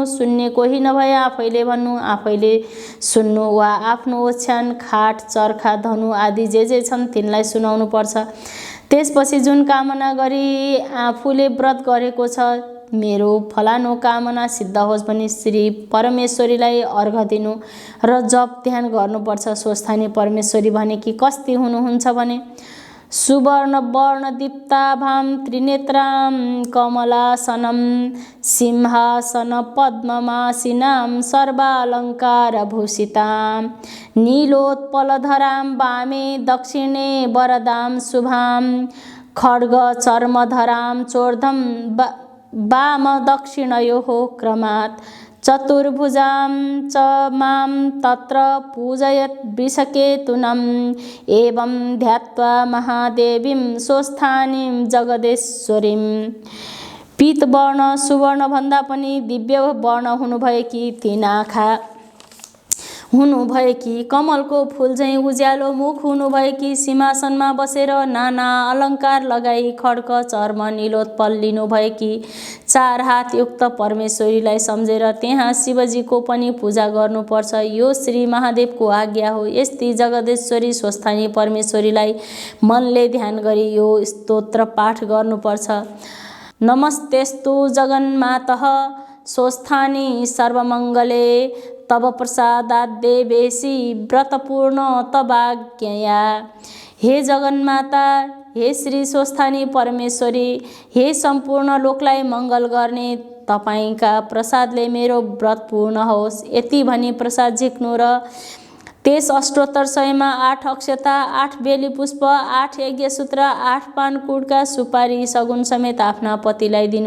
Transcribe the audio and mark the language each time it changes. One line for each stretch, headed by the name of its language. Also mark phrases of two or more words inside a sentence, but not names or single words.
Nepali: सुन्ने कोही नभए आफैले भन्नु, आफैले सुन्नु वा आफ्नो ओछ्यान, खाट, चर्खा, धनु आदि जे छन् तिनलाई सुनाउनु पर्छ। त्यसपछि जुन कामना गरी आफूले व्रत गरेको छ, मेरो फलानो कामना सिद्ध होस् भनी श्री परमेश्वरीलाई अर्घ दिनु र जप ध्यान गर्नुपर्छ। स्वस्थानी परमेश्वरी भनेकी कस्ती हुनुहुन्छ भने,
Sanskrit: सुवर्ण वर्ण दीप्ताभां त्रिनेत्रां कमलासनं सिंहासन पद्ममासीनां सर्वालङ्कारभूषितां नीलोत्पलधरां वामे दक्षिणे वरदां शुभां खड्ग चर्मधरां चोर्धं वाम दक्षिणयोः क्रमात् चतुर्भुजां च मां तत्र पूजयत् वृषकेतुनम् एवं ध्यात्वा महादेवीं स्वस्थानीं जगदेश्वरीं।
Nepali: पीतवर्ण सुवर्णभन्दा पनि दिव्य वर्ण हुनुभएकी, तीन आँखा हुनुभएकी, कमलको फूल झैँ उज्यालो मुख हुनुभएकी, सिंहासनमा बसेर नाना अलङ्कार लगाई खड्ग चर्म नीलोत्पल लिनुभएकी, 4 हात युक्त परमेश्वरीलाई सम्झेर त्यहाँ शिवजीको पनि पूजा गर्नुपर्छ। यो श्री महादेवको आज्ञा हो। यस्ती जगदेश्वरी स्वस्थानी परमेश्वरीलाई मनले ध्यान गरी यो स्तोत्र पाठ गर्नुपर्छ।
Sanskrit: नमस्तेस्तु जगन्मातः स्वस्थानी सर्वमङ्गले तव प्रसादात् देवेशी व्रतपूर्ण तवाज्ञया।
Nepali: हे जगन्माता, हे श्री स्वस्थानी परमेश्वरी, हे सम्पूर्ण लोकलाई मङ्गल गर्ने तपाईंका प्रसादले मेरो व्रत पूर्ण होस्। यति भनी प्रसाद झिक्नु र त्यस अष्टोत्तर 100मा 8 अक्षता, 8 बेली पुष्प, 8 यज्ञसूत्र, 8 पानकुडका सुपारी सगुन समेत आफ्ना पतिलाई दिनु।